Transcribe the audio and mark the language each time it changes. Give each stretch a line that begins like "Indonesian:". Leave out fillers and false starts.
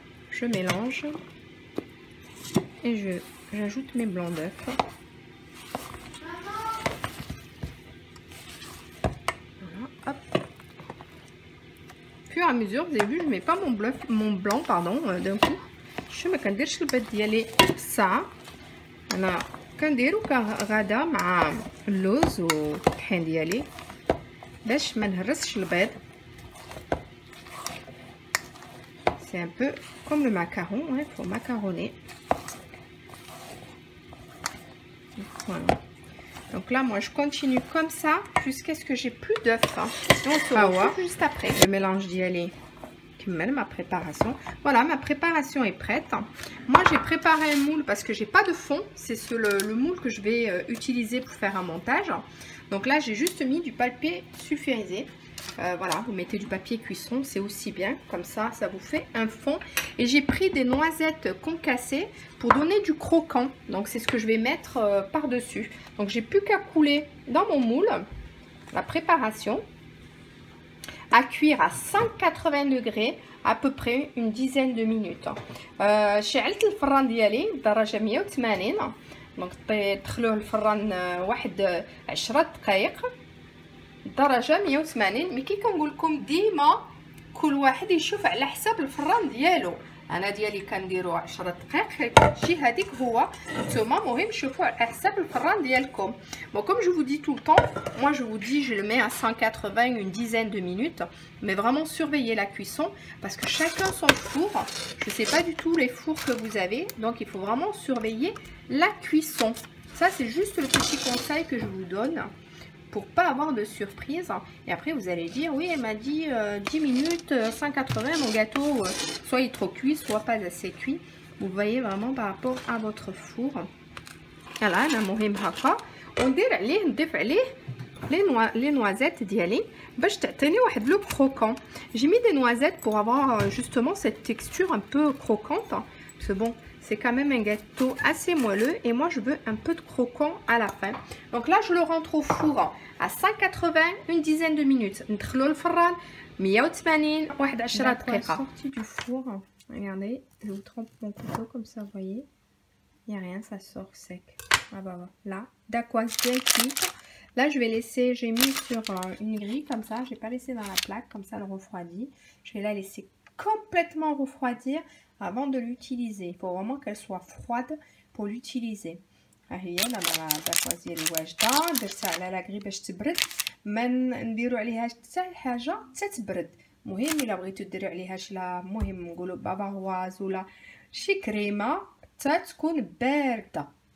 French: Je mélange et j'ajoute mes blancs d'œufs. Voilà, hop. Puis à mesure, vous avez vu, je mets pas mon blanc pardon, d'un coup. Je me
Arabic: كنديرش البيض ديالي ساعة. أنا كنديرو كغدا مع اللوز والطحين ديالي باش ما نهرسش البيض.
French: C'est un peu comme le macaron, il faut macaronner. Voilà. Donc là, moi, je continue comme ça jusqu'à ce que j'ai plus d'œufs. Hein. On se retrouve juste après. Le mélange d'y aller. Ma préparation. Voilà, ma préparation est prête. Moi, j'ai préparé un moule parce que j'ai pas de fond. C'est le moule que je vais utiliser pour faire un montage. Donc là, j'ai juste mis du papier sulfurisé. Voilà, vous mettez du papier cuisson, c'est aussi bien. Comme ça, ça vous fait un fond. Et j'ai pris des noisettes concassées pour donner du croquant. Donc, c'est ce que je vais mettre par-dessus. Donc, j'ai plus qu'à couler dans mon moule la préparation. À cuire à 180 degrés à peu près une dizaine de minutes.
Arabic: شعلت الفران ديالي درجة 180. دونك تدخلوه الفران واحد 10 دقائق درجة 180. مي كي كنقول لكم ديما كل واحد يشوف على حساب الفران ديالو. انا ديالي كنديرو 10 دقائق تجي هذيك هو. نتوما مهم شوفوا على حساب الفران ديالكم.
French: Bon, comme je vous dis tout le temps, moi je vous dis je le mets à 180 une dizaine de minutes, mais vraiment surveillez la cuisson parce que chacun son four. Je sais pas du tout les fours que vous avez, donc il faut vraiment surveiller la cuisson. Ça c'est juste le petit conseil que je vous donne pour pas avoir de surprise. Et après vous allez dire oui, elle m'a dit 10 minutes 180, mon gâteau soit il est trop cuit, soit pas assez cuit. Vous voyez vraiment par rapport à votre four. Voilà,
Arabic: انا مهم هكا وندير عليه نضيف عليه
French: les noisettes
Arabic: ديالي باش تعطيني واحد لو croquant.
French: J'ai mis des noisettes pour avoir justement cette texture un peu croquante parce que bon, c'est quand même un gâteau assez moelleux et moi je veux un peu de croquant à la fin. Donc là je le rentre au four à 180 une dizaine de minutes.
Arabic: ندخلو الفران 180 واحد 10 دقيقة.
French: Sortie du four. Regardez, je vous trempe mon couteau comme ça, vous voyez. Il n'y a rien, ça sort sec. Ah bah là, dacquoise bien cuite. Là, je vais laisser, j'ai mis sur une grille comme ça. Je n'ai pas laissé dans la plaque, comme ça, elle refroidit. Je vais la laisser complètement refroidir avant de l'utiliser. Il faut vraiment qu'elle soit froide pour l'utiliser.
Arabic: هي انا داكواز ديالي واجده درتها على لا غري باش تبرد ما نديرو عليها حتى حاجه تتبرد. مهم الا بغيتو ديروا عليها شي مهم نقولوا باباغواز ولا شي كريمه حتى تكون بارده.